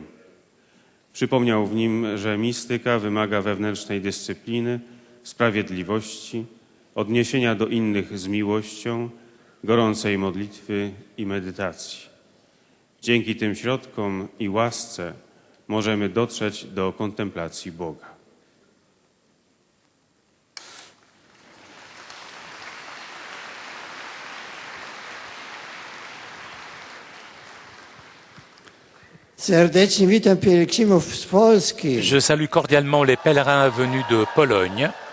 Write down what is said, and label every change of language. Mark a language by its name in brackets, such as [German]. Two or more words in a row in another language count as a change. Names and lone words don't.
[Polish] Przypomniał w nim, że mistyka wymaga wewnętrznej dyscypliny, sprawiedliwości, odniesienia do innych z miłością, gorącej modlitwy i medytacji. Dzięki tym środkom i łasce możemy dotrzeć do kontemplacji Boga. [French] Je salue cordialement les pèlerins venus de Pologne.